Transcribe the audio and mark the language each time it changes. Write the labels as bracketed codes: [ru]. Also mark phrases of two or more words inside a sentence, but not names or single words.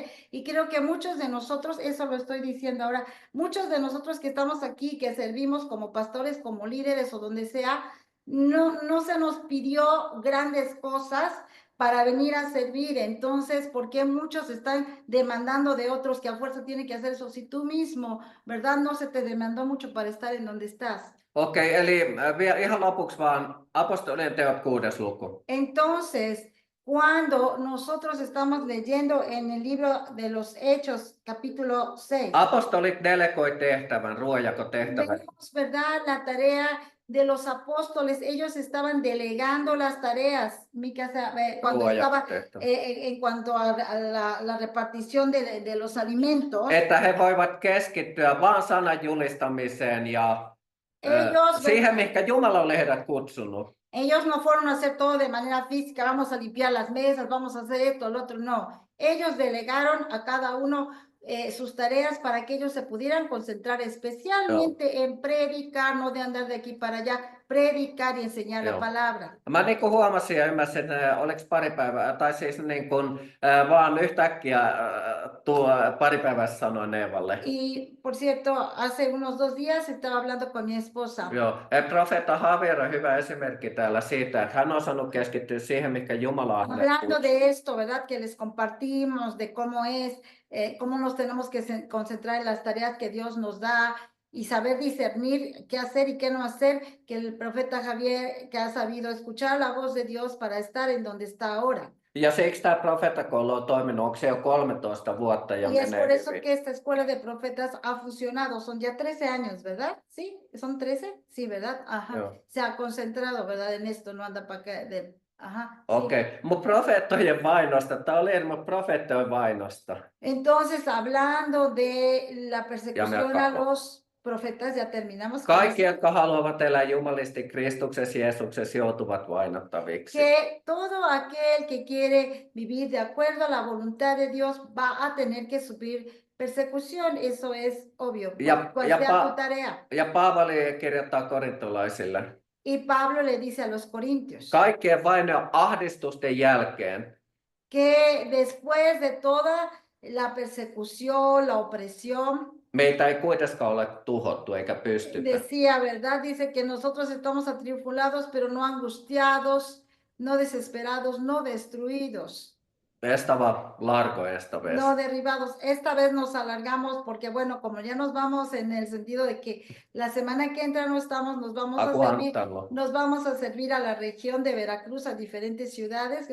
[es] Y creo que muchos de nosotros, eso lo estoy diciendo ahora, muchos de nosotros que estamos aquí, que servimos como pastores, como líderes o donde sea, no se nos pidió grandes cosas para venir a servir. Entonces, ¿por qué muchos están demandando de otros que a fuerza tienen que hacer eso? Si tú mismo, ¿verdad? No se te demandó mucho para estar en donde estás. [fi] Okei, eli vielä ihan lopuksi vaan apostolien teot 6. luku. [es] Entonces, cuando nosotros estamos leyendo en el libro de los Hechos, capítulo 6, [fi] Apostolit delegoi tehtävän, ruoanjakotehtävän. [es] vemos, ¿verdad? La tarea de los apóstoles, ellos estaban delegando las tareas, cuando estaba en cuanto a la repartición de los alimentos. [fi] Että he voivat keskittyä vaan sanan julistamiseen ja siihen, mihinkä Jumala oli heidät kutsunut. [es] Ellos no fueron a hacer todo de manera física, vamos a limpiar las mesas, vamos a hacer esto, lo otro, no. Ellos delegaron a cada uno sus tareas para que ellos se pudieran concentrar especialmente en predicar, no de andar de aquí para allá, predicar y enseñar la palabra. [fi] Mä niin kuin huomasin ja ymmärsin, oliko pari päivää, tai siis niin kuin vaan yhtäkkiä pari päivää sanoin Eevalle. [es] Y por cierto, hace unos 2 días estaba hablando con mi esposa. [fi] Joo, profeetta Javier on hyvä esimerkki täällä siitä, että hän on osannut keskittyä siihen, mikä Jumala on hänelle [es] Hablando de esto, ¿verdad? Que les compartimos de cómo es, cómo nos tenemos que concentrar en las tareas que Dios nos da. y saber discernir qué hacer y qué no hacer, que el profeta Javier, que ha sabido escuchar la voz de Dios para estar en donde está ahora. [fi] Ja siksi tämä profeettakoulu on toiminut, onko se jo 13 vuotta ja [es] Y es [fi] menee [es] por eso [fi] hyvin. [es] que esta escuela de profetas ha fusionado, son ya 13 años, ¿verdad? ¿Sí? ¿Son 13? Sí, ¿verdad? Ajá. [fi] Joo. [es] Se ha concentrado, ¿verdad? En esto, no anda para acá. Ajá. Sí. [fi] Okei, mun profeettojen vainosta. Tämä oli mun profeettojen vainosta. [es] Entonces, hablando de la persecución a acabo. los profetas, ya terminamos con [fi] Kaikki, [es] eso, [fi] jotka haluavat elää jumalisti Kristuksessa Jeesuksessa, joutuvat vainottaviksi. [es] que todo aquel que quiere vivir de acuerdo a la voluntad de Dios va a tener que sufrir persecución, eso es obvio, cual sea tu tarea. [fi] Ja Paavali kirjoittaa korintolaisille. [es] Y Pablo le dice a los corintios [fi] Kaikkien vaino ja ahdistusten jälkeen [es] que después de toda la persecución, la opresión, [fi] meitä ei kuitenkaan ole tuhottu eikä pystytä. [es] decía, ¿verdad? Dice que nosotros estamos atribulados, pero no angustiados, no desesperados, no destruidos, Estava largo esta vez. no derribados. Esta vez nos alargamos porque, bueno, como ya nos vamos en el sentido de que la semana que entra no estamos, nos vamos a servir a la región de Veracruz, a diferentes ciudades.